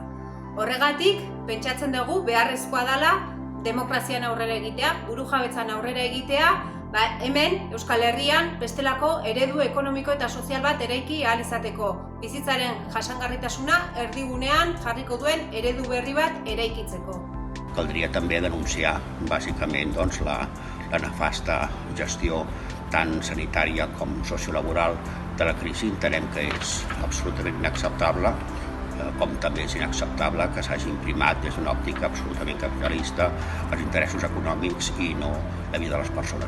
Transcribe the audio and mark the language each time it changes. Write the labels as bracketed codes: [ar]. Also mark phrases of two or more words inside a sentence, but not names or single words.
[eu] Horregatik, pentsatzen dugu beharrezkoa dela demokrazian aurrera egitea, burujabetzan aurrera egitea, hemen Euskal Herrian bestelako eredu ekonomiko eta sozial bat eraiki ahal izateko. Bizitzaren jasangarritasuna erdigunean jarriko duen eredu berri bat eraikitzeko. [ca] Caldria també denunciar, bàsicament, la nefasta gestió tant sanitària com sociolaboral de la crisi. Entenem que és absolutament inacceptable, com també és inacceptable que s'hagi imprimat des d'una òptica absolutament capitalista els interessos econòmics i no la vida de les persones.